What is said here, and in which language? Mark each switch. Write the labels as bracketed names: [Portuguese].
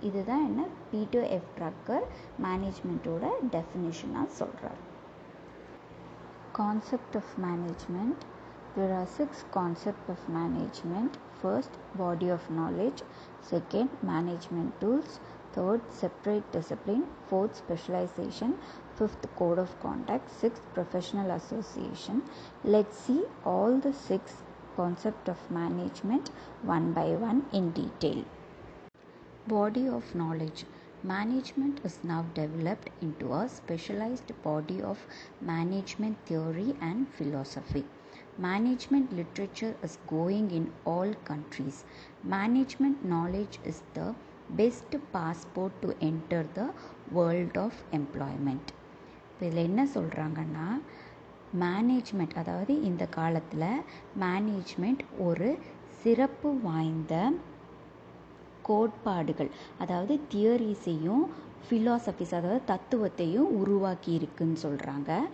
[Tamil] இதுதான் என்ன Peter F trucker மேனேஜ்மெண்ட்டோட டெஃபினிஷனாக சொல்கிறார். [English] Concept of management. There are 6 concepts of management. First, body of knowledge. Second, management tools. Third, separate discipline. Fourth, specialization. Fifth, code of conduct. Sixth, professional association. Let's see all the 6 concepts of management one by one in detail. Body of knowledge. Management is now developed into a specialized body of management theory and philosophy. Management literature is going in all countries. Management knowledge is the best passport to enter the world of employment. [Tamil] இதில் என்ன சொல்கிறாங்கன்னா, management, அதாவது இந்த காலத்தில் management ஒரு சிறப்பு வாய்ந்த கோட்பாடுகள், அதாவது தியரிஸையும் ஃபிலாசபிஸ், அதாவது தத்துவத்தையும் உருவாக்கி இருக்குன்னு சொல்கிறாங்க.